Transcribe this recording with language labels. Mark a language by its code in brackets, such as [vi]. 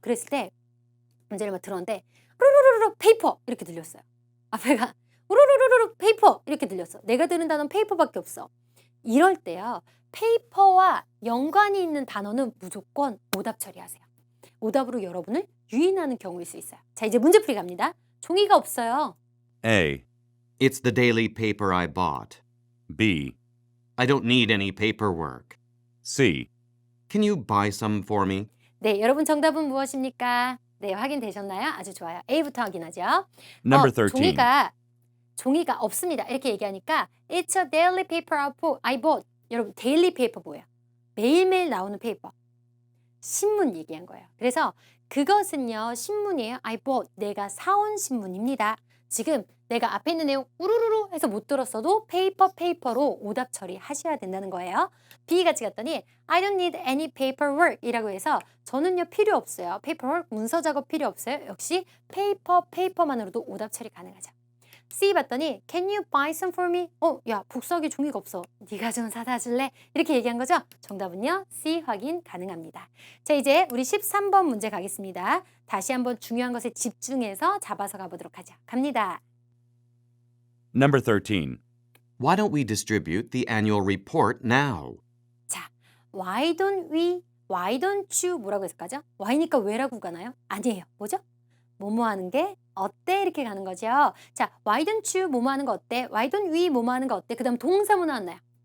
[ko] 그랬을 때 문제를 막 들었는데 루루루루 페이퍼 이렇게 들렸어요. 앞에가 우르르르르 페이퍼 이렇게 들렸어. 내가 들은 단어는 페이퍼밖에 없어. 이럴 때요. 페이퍼와 연관이 있는 단어는 무조건 오답 처리하세요. 오답으로 여러분을 유인하는 경우일 수 있어요. 자, 이제 문제풀이 갑니다. 종이가 없어요. [en] A, It's the daily paper I bought. B, I don't need any paperwork. C, Can you buy some for me? [ko] 네, 여러분 정답은 무엇입니까? 네, 확인되셨나요? 아주 좋아요. A부터 확인하죠. [en] Number 13. [ko] 종이가 없습니다. 이렇게 얘기하니까 [en] It's a daily paper I bought. [ko] 여러분, [en] daily paper [ko] 뭐예요? 매일매일 나오는 페이퍼. 신문 얘기한 거예요. 그래서 그것은요, 신문이에요. [en] I bought. [ko] 내가 사온 신문입니다. 지금 내가 앞에 있는 내용 우르르르 해서 못 들었어도 페이퍼로 오답 처리하셔야 된다는 거예요. B 같이 갔더니 [en] I don't need any paperwork [ko] 이라고 해서 저는요 필요 없어요. paperwork 문서 작업 필요 없어요. 역시 페이퍼만으로도 오답 처리 가능하죠. C 봤더니 [en] Can you buy some for me? [ko] 야 복사하기 종이가 없어. 네가 좀 사다 줄래? 이렇게 얘기한 거죠? 정답은요 C 확인 가능합니다. 자 이제 우리 13번 문제 가겠습니다. 다시 한번 중요한 것에 집중해서 잡아서 가보도록 하죠. 갑니다. [en] Number 13. Why don't we distribute the annual report now? [ko] 자, [en] why don't you [ko] 뭐라고 했을까죠? why니까 왜라고 가나요? 아니에요. 뭐죠? 뭐뭐 하는 게 어때? 이렇게 가는 거죠. 자, [en] why don't you [ko] 뭐뭐 하는 거 어때? [en] why don't we [ko] 뭐뭐 하는 거 어때? 그 다음 동사 뭐 나왔나요?